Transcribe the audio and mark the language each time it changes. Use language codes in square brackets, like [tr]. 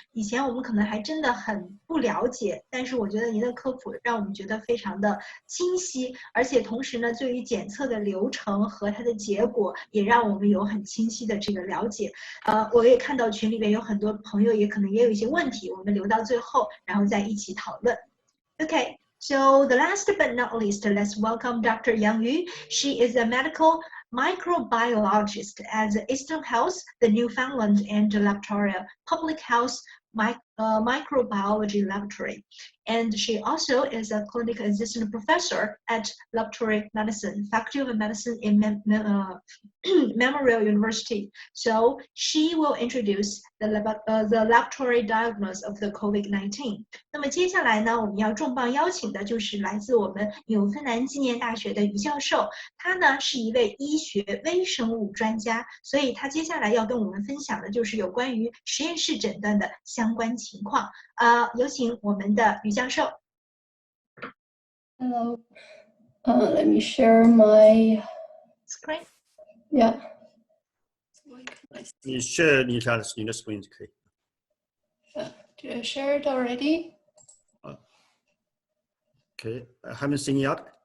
[zh] 以前我们可能还真的很不了解，但是我觉得您的科普让我们觉得非常的清晰，而且同时呢，对于检测的流程和它的结果也让我们有很清晰的这个了解。我也看到群里面有很多朋友可能也有一些问题，我们留到最后，然后再一起讨论。 [en] OK。So the last but not least, let's welcome Dr. Yang Yu. She is a medical microbiologist at Eastern Health, the Newfoundland and Labrador Public Health Microbiology Laboratory. And she also is a clinical assistant professor at Laboratory Medicine, Faculty of Medicine in Memorial University. So she will introduce the laboratory diagnosis of the COVID-19. [zh] 那么接下来呢，我们要重磅邀请的就是来自我们纽芬兰纪念大学的于教授，他呢是一位医学微生物专家，所以他接下来要跟我们分享的就是有关于实验室诊断的相关情况。有请我们的于教授。 [en] Hello. Let me share my screen. Yeah. [zh] 你 share 你的 screen 就可以。 [en] Did I share it already? Okay, I haven't seen it yet.